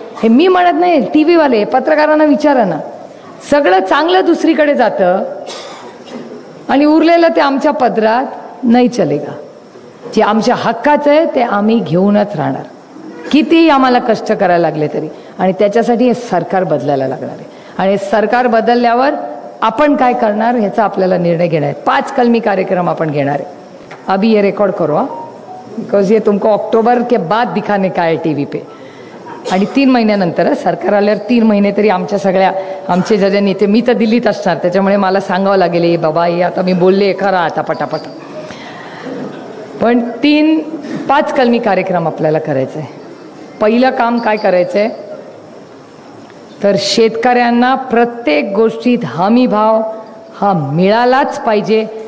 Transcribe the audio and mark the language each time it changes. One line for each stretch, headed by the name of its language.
Marathi: हे मी म्हणत नाही, TV वाले पत्रकारांना विचारा ना. सगळं चांगलं दुसरीकडे जातं आणि उरलेलं ते आमच्या पदरात नाही चलेगा. जे आमच्या हक्काचं आहे ते आम्ही घेऊनच राहणार, कितीही आम्हाला कष्ट करायला लागले तरी. आणि त्याच्यासाठी हे सरकार बदलायला लागणार आहे. आणि सरकार बदलल्यावर आपण काय करणार ह्याचा आपल्याला निर्णय घेणार आहे. 5 कलमी कार्यक्रम आपण घेणार आहे.
Hindi: अभी ये रिकॉर्ड करो, बिकॉज ये तुमको अक्टूबर के बाद दिखाने का है TV पे.
Marathi: आणि 3 महिन्यानंतर सरकार आल्यावर 3 महिने तरी आमचे जे नेते, मी तर दिल्लीत असणार त्याच्यामुळे मला सांगावं लागेल, ए बाबा हे आता मी बोलले खरा आता पटापट. पण 5 कलमी कार्यक्रम आपल्याला करायचं आहे. पहिलं काम काय करायचं आहे तर शेतकऱ्यांना प्रत्येक गोष्टीत हमी भाव हा मिळालाच पाहिजे.